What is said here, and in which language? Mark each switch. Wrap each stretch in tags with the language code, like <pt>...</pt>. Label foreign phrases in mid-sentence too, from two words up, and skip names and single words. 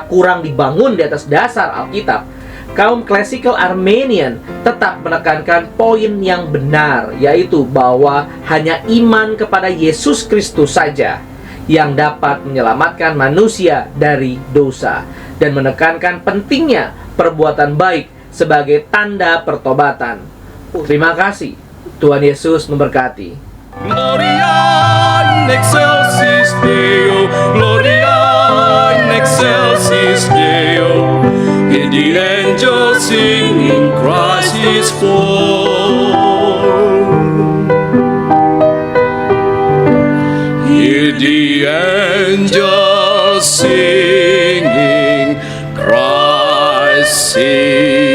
<id>kurang dibangun di atas dasar Alkitab, kaum</id> <en>classical Armenian</en> <id>tetap menekankan poin yang benar, yaitu bahwa hanya iman kepada Yesus Kristus saja yang dapat menyelamatkan manusia dari dosa dan menekankan pentingnya perbuatan baik sebagai tanda pertobatan. Terima kasih. Tuhan Yesus memberkati.</id> <la>Gloria in excelsis Deo, Gloria in excelsis Deo.</la> <en>And the angels singing, Christ is born. Hear the angels singing, Christ is</en>